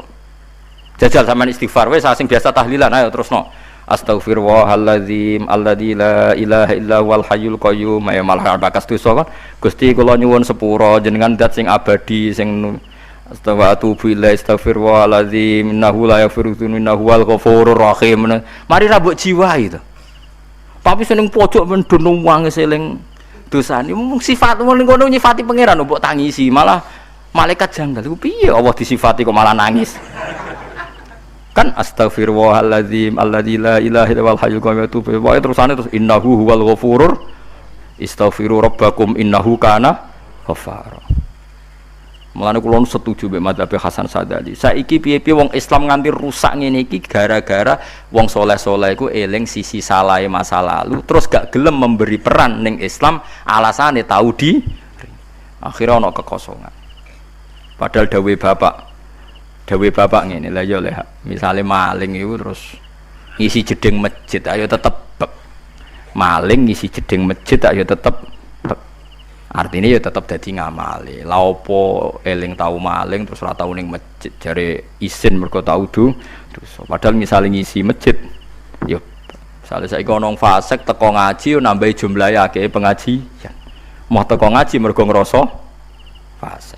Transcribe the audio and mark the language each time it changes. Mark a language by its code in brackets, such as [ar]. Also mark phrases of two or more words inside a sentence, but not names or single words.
[jv] Jajal sampean istighfar wis sing biasa tahlilan ayo terusno. [ar] أستغفر الله العظيم الذي لا إله إلا هو الحي القيوم. [jv] Ya malah bakas dosa kan. Gusti kula nyuwun sepura jenengan zat sing abadi sing [ar] أستغفر الله العظيم إنه لا يغفر الذنوب إنه هو الغفور الرحيم. [jv] Mari ra mbok jiwahi to. Tapi seneng pojok men dono wong eling dosane mung sifat ngono ngono nyifati pangeran mbok tangisi malah malaikat janggal iku piye Allah disifati kok malah nangis. [ar] Kan أستغفر الله العظيم الذي لا إله إلا هو الحي القيوم. [jv] Pokoke terusane terus [ar] إنه هو الغفور استغفروا ربكم إنه كان غفارا. [jv] Mulane kula setuju mek madzhab Hasan Sadali. Saiki piye-piye wong Islam nganti rusak ngene iki gara-gara wong saleh-saleh iku eling sisi salahe masa lalu terus gak gelem [id] memberi peran [jv] ning Islam alasane tau di akhirnya ana kekosongan. Padahal dawuh bapak ngene lha ya misale maling iku terus ngisi jeding masjid ayo tetep maling ngisi jeding masjid ayo tetep artinya ya tetep dadi ngamali lha opo eling tau maling terus ora tau ning masjid jare isin mergo tau dosa padahal misale ngisi masjid ya misale saiki ana wong fasik teko ngaji nambahi jumlahe akeh pengajian mau teko ngaji mergo ngrasa fasik.